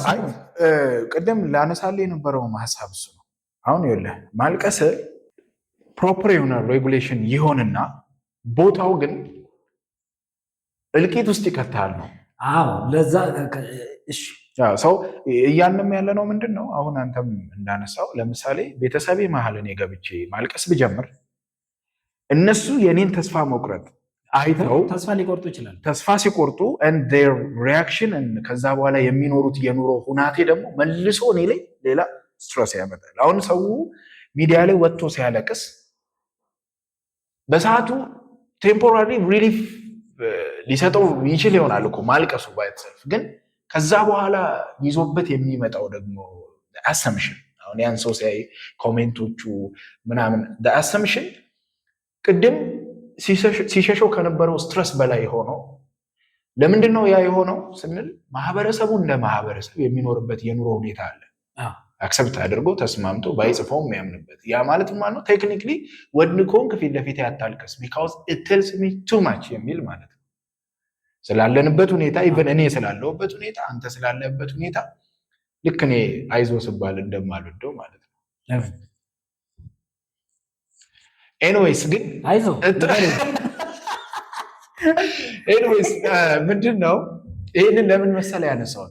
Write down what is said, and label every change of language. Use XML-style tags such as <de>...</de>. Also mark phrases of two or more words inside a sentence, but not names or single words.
<am>ቅድም ላነሳልህ የነበረው ሀሳብ እሱ ነው። አሁን ይኸውልህ ማልቀስ ፕሮፐር የሆነ ሬጉሌሽን ይሆንና ቦታው ግን እልቂት ውስጥ ይከታል ነው። አዎ ለዛ ሰው እያንም ያለ ነው። ምንድን ነው አሁን አንተም እንዳነሳው ለምሳሌ ቤተሰቤ መሀል እኔ ገብቼ ማልቀስ ብጀምር እነሱ የኔን ተስፋ መቁረጥ አይተው ተስፋ ሊቆርጡ ይችላል። ተስፋ ሲቆርጡ</am> <en>and their reaction</en> <am>ከዛ በኋላ የሚኖሩት የኑሮ ሁናቴ ደግሞ መልሶ እኔ ላይ ሌላ ስትረስ ያመጣል። አሁን ሰው ሚዲያ ላይ ወጥቶ ሲያለቅስ በሰዓቱ</am> <en>temporary relief</en> <am>ሊሰጠው ይችል ይሆናል እኮ ማልቀሱ ባይተሰልፍ፣ ግን ከዛ በኋላ ይዞበት የሚመጣው ደግሞ አሰምሽን አሁን ያን ሰው ሲያይ ኮሜንቶቹ ምናምን አሰምሽን ቅድም ሲሸሸው ከነበረው ስትረስ በላይ ሆኖ ለምንድን ነው ያ የሆነው ስንል ማህበረሰቡ እንደ ማህበረሰብ የሚኖርበት የኑሮ ሁኔታ አለ። አክሰፕት አድርጎ ተስማምቶ ባይጽፈው የሚያምንበት ያ ማለት ማለት ነው። ቴክኒክሊ ወድን ከሆንክ ፊት ለፊት ያታልቀስ</am> <en>because it tells me too much</en> <am>የሚል ማለት ነው። ስላለንበት ሁኔታ ኢቨን እኔ ስላለሁበት ሁኔታ አንተ ስላለበት ሁኔታ ልክ እኔ አይዞ ስባል እንደማልወደው ማለት ነው። ኤኒዌይስ ግን አይዞ ኤኒዌይስ ምንድን ነው ይሄንን ለምን መሰለ ያነሳሁት?</am>